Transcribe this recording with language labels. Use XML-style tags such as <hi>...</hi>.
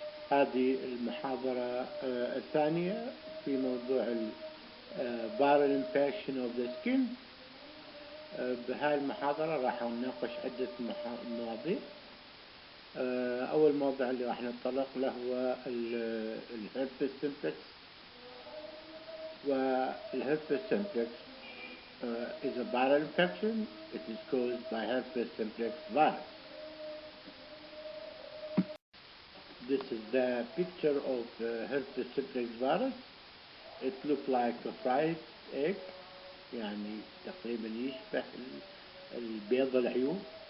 <ar>هذه المحاضرة الثانية في موضوع</ar> <en>viral infection of the skin.</en> <ar>بهاي المحاضرة راح نناقش عدة مواضيع. أول موضوع اللي راح نتطرق له هو الهربس سيمبلكس. والهربس سيمبلكس</ar> <en>is a viral infection. It is caused by herpes simplex virus. This is the picture of herpes simplex virus. It looks like a fried egg,</en> <ar>يعني تقريبا يشبه البيض العيون.</ar>